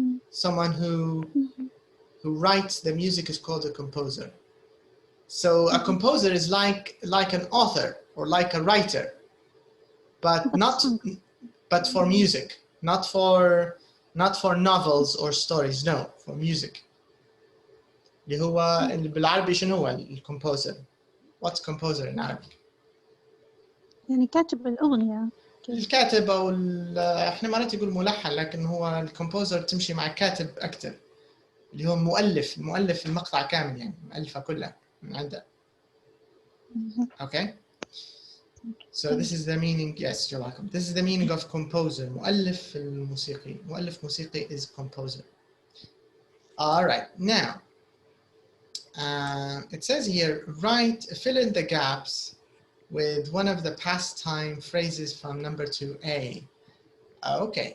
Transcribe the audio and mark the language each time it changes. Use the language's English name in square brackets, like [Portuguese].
[English] Someone who writes the music is called a composer. So a composer is like an author or like a writer, but for music, not for novels or stories. No, for music. [Arabic] اللي هو بالعربي شنو هو الكومبوزر؟ [English] What's composer in Arabic? [Arabic] يعني كاتب الأغنية. الكاتب أو إحنا مرات يقول ملحن، لكن هو الكومبوزر تمشي مع كاتب أكتر، اللي هو مؤلف المقطع كامل، يعني مؤلفة كلها من عنده. [English] Okay. So this is the meaning. Yes, you're welcome. This is the meaning of composer. [Arabic] مؤلف الموسيقي. مؤلف موسيقي [English] is composer. All right. Now, it says here, fill in the gaps with one of the past time phrases from number 2A. Okay.